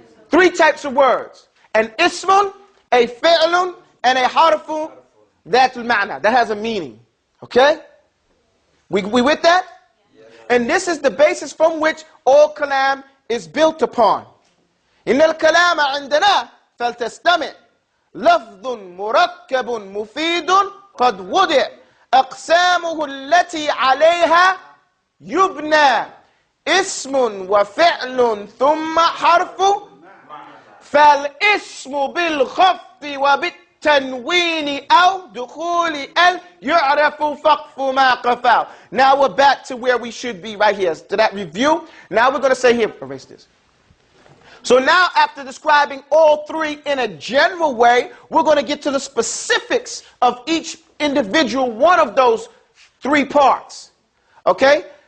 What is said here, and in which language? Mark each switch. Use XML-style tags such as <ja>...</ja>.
<en>Three types of words. An ismun, a fi'lun, and a harfu, that's al-ma'na, that has a meaning. Okay? We with that? And this is the basis from which all kalam is built upon.</en> <ar>إن الكلام عندنا فلتستمع لفظ مركب مفيد قد وضع أقسامه التي عليها يبنى اسم وفعل ثم حرف فالاسم بالخفض وبالتنوين أو دخول ال يعرف فقف ما قفاه.</ar> <en>Now we're back to where we should be right here. To that review, now we're going to say here, erase this. So now after describing all three in a general way, we're going to get to the specifics of each individual one of those three parts. Okay?</en>